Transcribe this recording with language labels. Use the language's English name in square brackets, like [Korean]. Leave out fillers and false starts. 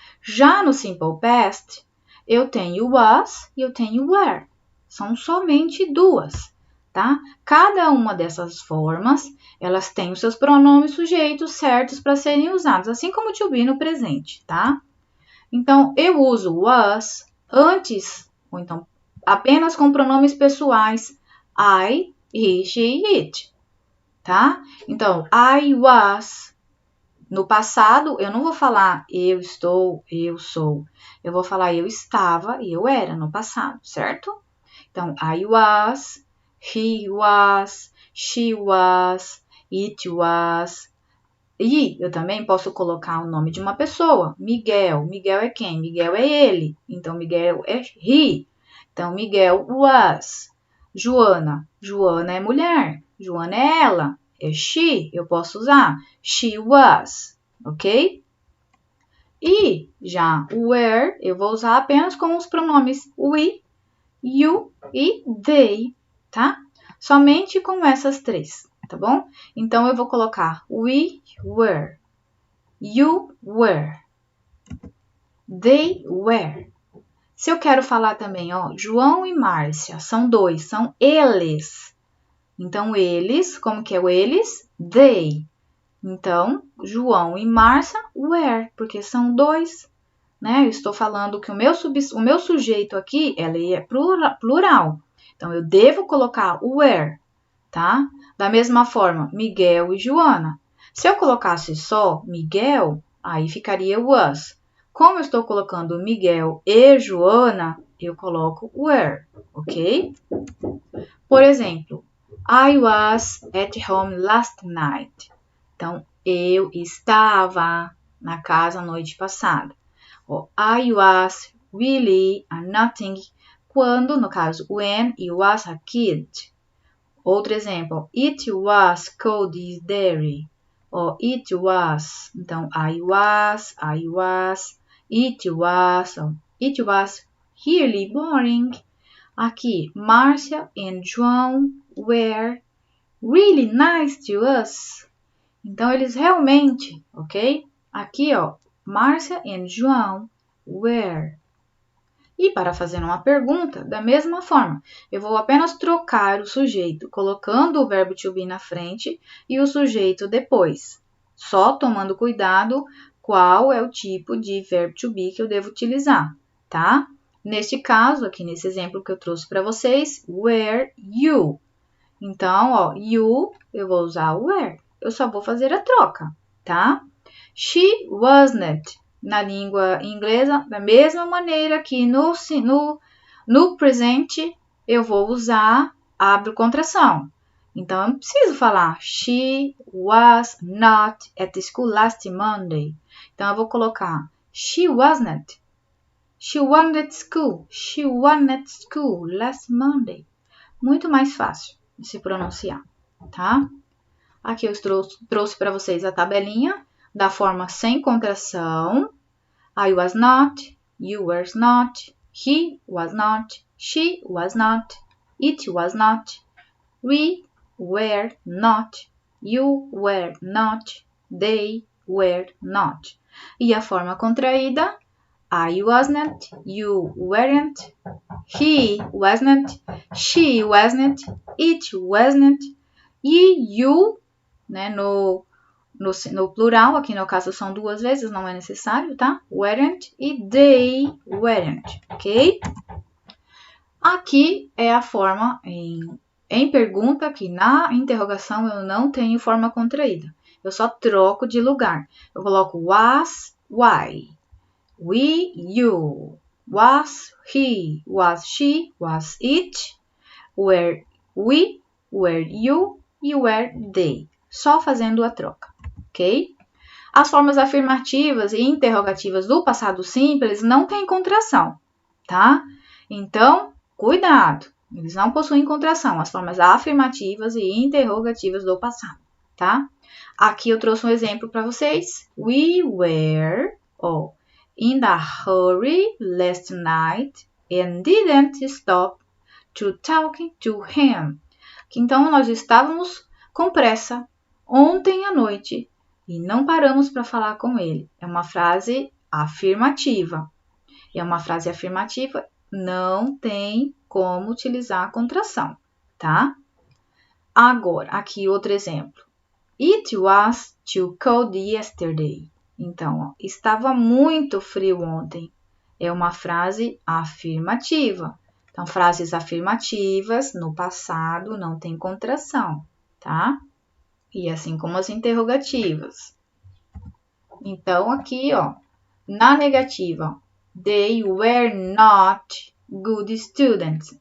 [Portuguese] Já no simple past, eu tenho o was e eu tenho o were. São somente duas, tá? Cada uma dessas formas, elas têm os seus pronomes sujeitos certos para serem usados, assim como to be no presente, tá? Então, eu uso was antes, ou então apenas com pronomes pessoais, I, he, she, it, tá? Então, [English] I was. [Portuguese] No passado, eu não vou falar eu estou, eu sou. Eu vou falar eu estava e eu era no passado, certo? Então, [English] I was, he was, she was, it was. [Portuguese] E eu também posso colocar o nome de uma pessoa. Miguel. Miguel é quem? Miguel é ele. Então, Miguel é he. Então, Miguel was. Joana. Joana é mulher. Joana é ela. É she. Eu posso usar [English] she was. [Portuguese] Ok? E já o were eu vou usar apenas com os pronomes we, you e they, tá? Somente com essas três, tá bom? Então, eu vou colocar [English] we were, you were, they were. [Portuguese] Se eu quero falar também, ó, João e Márcia, são dois, são eles. Então, eles, como que é o eles? They. Então, João e Márcia were, porque são dois, né? Eu estou falando que o meu sujeito aqui, ele é plural. Então, eu devo colocar o were, tá? Da mesma forma, Miguel e Joana. Se eu colocasse só Miguel, aí ficaria was. Como eu estou colocando Miguel e Joana, eu coloco were, ok? [English] Por exemplo, I was at home last night. [Portuguese] Então, eu estava na casa a noite passada. [English] I was really a nothing [Portuguese] quando, no caso, [English] when I was a kid. [Portuguese] Outro exemplo, [English] it was cold there. It was. Então, I was, it was really boring. [Portuguese] Aqui, [English] Márcia and João were really nice to us. [Portuguese] Então, eles realmente, ok? Aqui, ó, Márcia e João were. E para fazer uma pergunta, da mesma forma, eu vou apenas trocar o sujeito, colocando o verbo to be na frente e o sujeito depois, só tomando cuidado qual é o tipo de verbo to be que eu devo utilizar, tá? Neste caso, aqui nesse exemplo que eu trouxe para vocês, [English] were you. [Portuguese] Então, ó, you, eu vou usar were. Eu só vou fazer a troca, tá? [English] She wasn't. [Portuguese] Na língua inglesa, da mesma maneira que no presente, eu vou usar abro contração. Então, eu não preciso falar [English] she was not at school last Monday. [Portuguese] Então, eu vou colocar [English] she wasn't. She wasn't at school. She wasn't at school last Monday. [Portuguese] Muito mais fácil de se pronunciar, tá? Aqui eu trouxe para vocês a tabelinha da forma sem contração. [English] I was not, you were not, he was not, she was not, it was not, we were not, you were not, they were not. [Portuguese] E a forma contraída, [English] I wasn't, you weren't, he wasn't, she wasn't, it wasn't, [Portuguese] e you, né, no plural, aqui no caso são duas vezes, não é necessário, tá? [English] Weren't e they weren't, ok? [Portuguese] Aqui é a forma em pergunta, que na interrogação eu não tenho forma contraída. Eu só troco de lugar. Eu coloco was, why, we, you, was, he, was, she, was, it, were, we, were, you e were, they. Só fazendo a troca. Ok? As formas afirmativas e interrogativas do passado simples não têm contração, tá? Então, cuidado, eles não possuem contração, as formas afirmativas e interrogativas do passado, tá? Aqui eu trouxe um exemplo para vocês. [English] We were in a hurry last night and didn't stop to talk to him. [Portuguese] Então, nós estávamos com pressa ontem à noite e não paramos para falar com ele. É uma frase afirmativa. É uma frase afirmativa, não tem como utilizar a contração, tá? Agora, aqui outro exemplo. [English] It was too cold yesterday. [Portuguese] Então, estava muito frio ontem. É uma frase afirmativa. Então, frases afirmativas no passado não tem contração, tá? E assim como as interrogativas. Então, aqui, ó, na negativa, [English] they were not good students.